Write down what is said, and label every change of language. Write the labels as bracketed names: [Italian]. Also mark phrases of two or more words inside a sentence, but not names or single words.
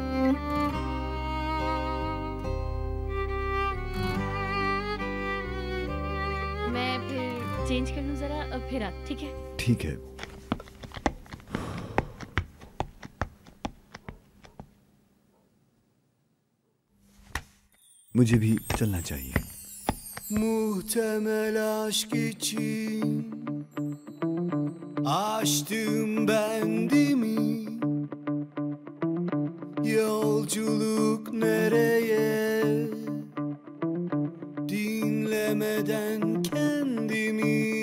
[Hindi] मैं फिर चेंज कर लूँ जरा और फिर आप, ठीक है? ठीक है। मुझे भी चलना चाहिए। [Turkish] Muhtemel aşk için açtım bendimi. Yolculuk nereye? Dinlemeden kendimi.